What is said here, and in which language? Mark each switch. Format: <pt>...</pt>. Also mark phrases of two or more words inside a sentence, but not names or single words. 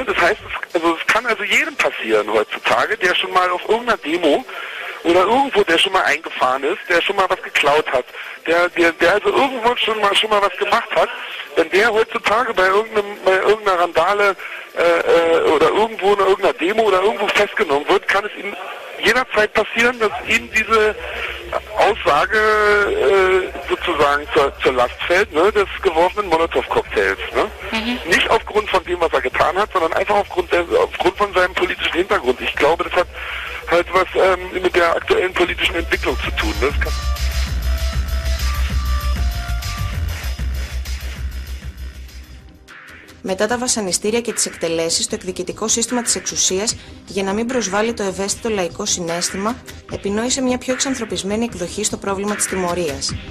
<de>Das heißt, es kann also jedem passieren heutzutage, der schon mal auf irgendeiner Demo oder irgendwo, der schon mal eingefahren ist, der schon mal was geklaut hat, der also irgendwo schon mal was gemacht hat, wenn der heutzutage bei irgendeiner Randale oder irgendwo in irgendeiner Demo oder irgendwo festgenommen wird, kann es ihm jederzeit passieren, dass ihm diese Aussage sozusagen zur Last fällt, ne, des geworfenen Molotow-Cocktails. Ne? Nicht aufgrund von dem, was er getan hat, sondern einfach aufgrund von seinem politischen Hintergrund. Ich glaube, das hat halt was mit der aktuellen politischen Entwicklung zu tun. Ne?</de> <el>Μετά τα βασανιστήρια και τις εκτελέσεις, το εκδιοικητικό σύστημα της εξουσίας, για να μην προσβάλλει το ευαίσθητο λαϊκό συναίσθημα, επινόησε μια πιο εξανθρωπισμένη εκδοχή στο πρόβλημα της τιμωρίας.</el>